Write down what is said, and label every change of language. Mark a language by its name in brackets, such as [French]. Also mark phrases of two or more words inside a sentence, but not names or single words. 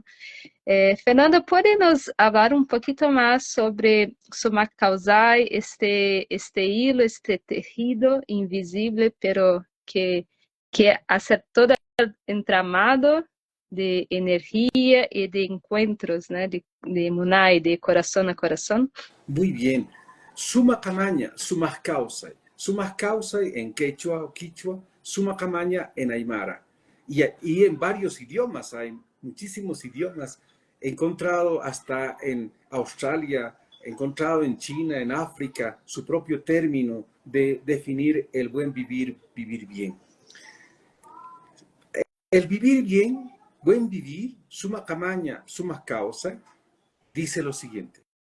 [Spanish] Fernanda, ¿puede nos hablar un poquito más sobre [Quechua] Sumak Kawsay, [Spanish] este hilo, este tejido invisible, pero que hace todo el entramado de energía y de encuentros, ¿no? De Munay, de corazón a corazón? Muy bien. [Aymara] Sumak Amaña, [Quechua] Sumak Kawsay. Sumak Kawsay [Spanish] en quechua o quichua, [Aymara] Sumak Amaña [Spanish] en aymara. Y en varios idiomas, hay muchísimos idiomas. He encontrado hasta en Australia, he encontrado en China, en África, su propio término de definir el buen vivir, vivir bien. El vivir bien, buen vivir, [Aymara] Sumak Amaña, [Quechua] Sumak Kawsay, [Spanish] dice lo siguiente.